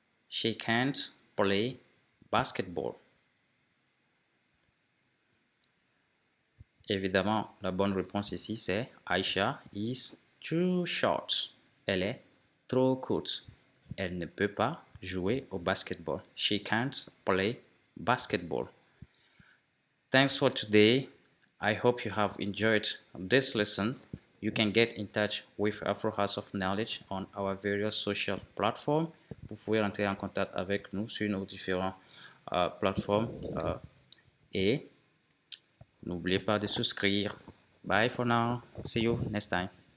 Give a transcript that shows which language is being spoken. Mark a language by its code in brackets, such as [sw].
[en] She can't play basketball. [fr] Évidemment, la bonne réponse ici, c'est [en] Aisha is too short. [fr] Elle est trop courte. Elle ne peut pas jouer au basketball. [en] She can't play basketball. Thanks for today. I hope you have enjoyed this lesson. You can get in touch with Afro House of Knowledge on our various social platforms. [fr] Vous pouvez entrer en contact avec nous sur nos différentes plateformes et n'oubliez pas de souscrire. [en] Bye for now. See you next time.